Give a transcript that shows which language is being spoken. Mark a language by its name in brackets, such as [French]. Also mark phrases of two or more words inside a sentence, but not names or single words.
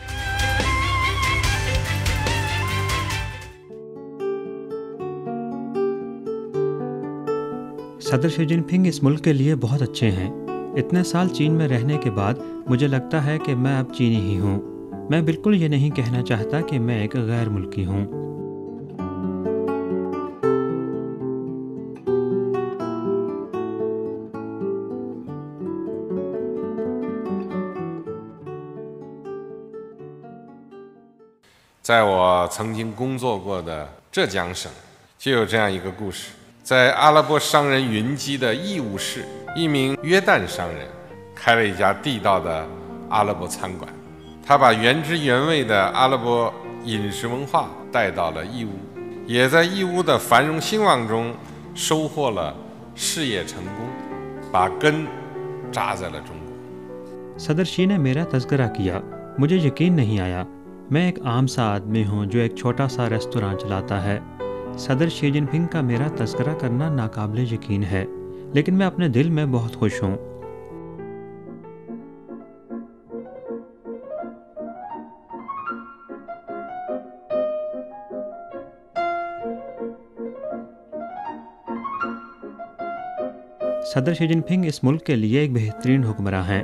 [Urdu] صدر شی جن پنگ اس ملک کے لیے بہت اچھے ہیں. اتنے سال چین میں رہنے کے بعد مجھے لگتا ہے کہ میں اب چینی ہی ہوں. میں بالکل یہ نہیں کہنا چاہتا کہ میں ایک غیر ملکی ہوں. [Chinese] 在我曾经工作过的浙江省，就有这样一个故事。在阿拉伯商人云集的义乌市，一名约旦商人开了一家地道的阿拉伯餐馆。他把原汁原味的阿拉伯饮食文化带到了义乌，也在义乌的繁荣兴旺中收获了事业成功，把根扎在了中国。 [Urdu] صدر شی نے میرا تذکرہ کیا. مجھے یقین نہیں آیا. میں ایک عام سا آدمی ہوں جو ایک چھوٹا سا ریستوراں چلاتا ہے. صدر شی جن پنگ کا میرا تذکرہ کرنا ناقابل یقین ہے، لیکن میں اپنے دل میں بہت خوش ہوں. صدر شی جن پنگ اس ملک کے لیے ایک بہترین حکمران ہیں.